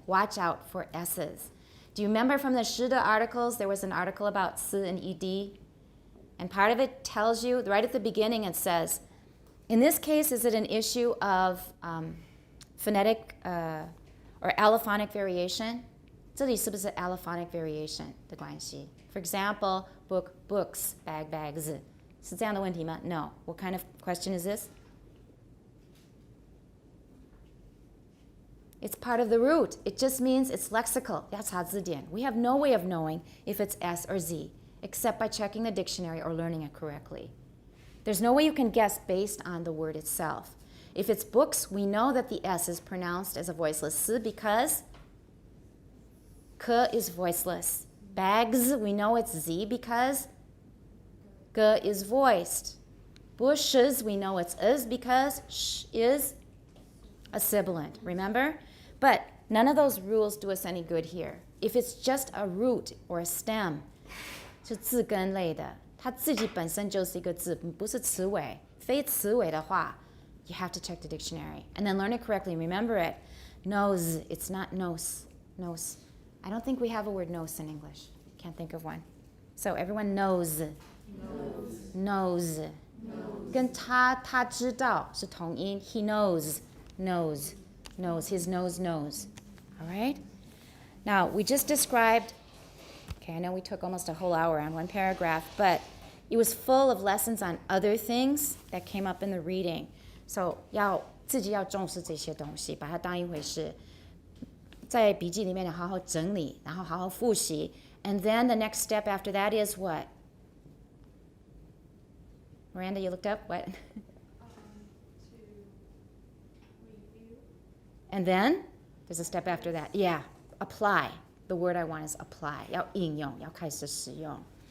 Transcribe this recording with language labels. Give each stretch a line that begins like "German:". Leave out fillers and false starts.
English: Watch out for S's. Do you remember from the Shida articles, there was an article about S and ED? And part of it tells you, right at the beginning, it says, in this case, is it an issue of phonetic or allophonic variation?
Chinese: 这里是不是 allophonic variation 的关系?
English: For example, book, books, bag, bags.
Chinese: 是这样的问题吗?
English: No. What kind of question is this? It's part of the root. It just means it's lexical. That's 字典. We have no way of knowing if it's S or Z, except by checking the dictionary or learning it correctly. There's no way you can guess based on the word itself. If it's books, we know that the S is pronounced as a voiceless 是 because K is voiceless. Bags, we know it's Z because G is voiced. Bushes, we know it's is because sh is a sibilant. Remember? But none of those rules do us any good here. If it's just a root or a stem,
Chinese: 是字根类的，它自己本身就是一个字，不是词尾。非词尾的话，
English: you have to check the dictionary and then learn it correctly. Remember it. Nose, it's not nose. Nose. I don't think we have a word nose in English. Can't think of one. So everyone knows. Knows.
Chinese: 跟他知道是同音。
English: He knows. Knows. His nose knows. All right? Now, we just described, okay, I know we took almost a whole hour on one paragraph, but it was full of lessons on other things that came up in the reading. So,
Chinese: 自己要重视这些东西，把它当一回事。在笔记里面好好整理，然后好好复习。
English: And then the next step after that is what? Miranda, you looked up? What? And then there's a step after that. Yeah, apply. The word I want is apply.
Chinese: 要应用，要开始使用。